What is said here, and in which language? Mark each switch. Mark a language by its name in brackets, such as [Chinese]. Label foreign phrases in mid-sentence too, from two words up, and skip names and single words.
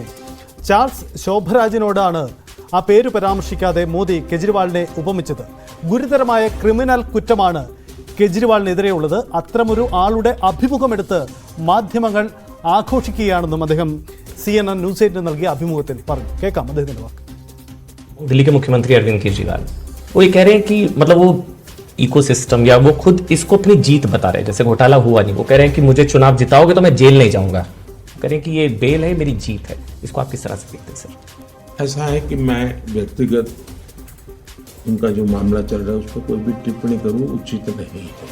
[Malayalam] ചാൾസ് ശോഭരാജിനോടാണ് ആ പേര് പരാമർശിക്കാതെ മോദി കെജ്രിവാളിനെ ഉപമിച്ചത്. ഗുരുതരമായ ക്രിമിനൽ കുറ്റമാണ് കെജ്രിവാളിനെതിരെയുള്ളത്. അത്തരമൊരു ആളുടെ അഭിമുഖമെടുത്ത് മാധ്യമങ്ങൾ ആഘോഷിക്കുകയാണെന്നും അദ്ദേഹം CNN ന്യൂസ് 8 നൽകിയ അഭിമുഖത്തിൽ പറഞ്ഞു. കേൾക്കാം അദ്ദേഹത്തിന്റെ വാക്ക്. [Hindi] दिल्ली के मुख्यमंत्री अरविंद केजरीवाल वो ये कह रहे हैं कि मतलब वो इकोसिस्टम या वो खुद इसको अपनी जीत बता रहे हैं, जैसे घोटाला हुआ नहीं, वो कह रहे हैं कि मुझे चुनाव जिताओगे तो मैं जेल नहीं जाऊंगा, कह रहे हैं कि ये बेल है, मेरी जीत है. इसको आप किस तरह से देखते हैं सर? ऐसा है कि मैं व्यक्तिगत उनका जो मामला चल रहा है उस पर कोई भी टिप्पणी करूं उचित नहीं है.